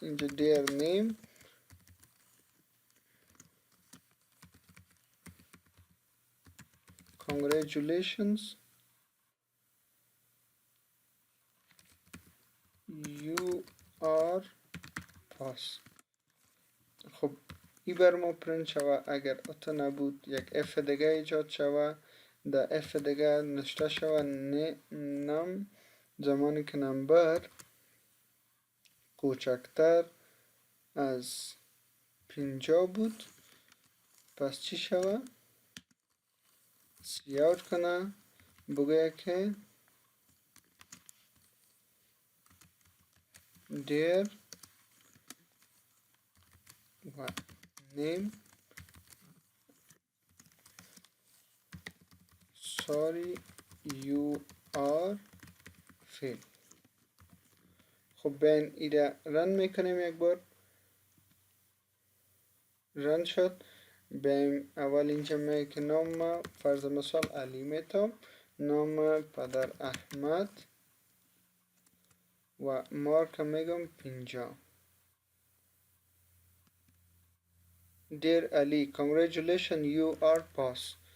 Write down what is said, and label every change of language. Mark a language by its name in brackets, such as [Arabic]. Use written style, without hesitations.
[Persian] اینجا دیر نیم [English] congratulations you are pass. [Persian] خب ای بر ما پرینت شوه. اگر اتو نبود یک اف دیگه ایجاد شوه. در اف دیگه نشته شوه نم زمانی که نمبر کوچکتر از 50 بود. پس چی شوه؟ سیاوت کنه بگه که دیر و name [English] sorry you are fail. [Persian] خب بین ایره رن میکنیم. یک بار رن شد. بیم اول اینجا میگه که نام فرض مثال علی میتم، نام پدر احمد و مارک میگم 50. [English] Dear Ali, congratulations you are pass.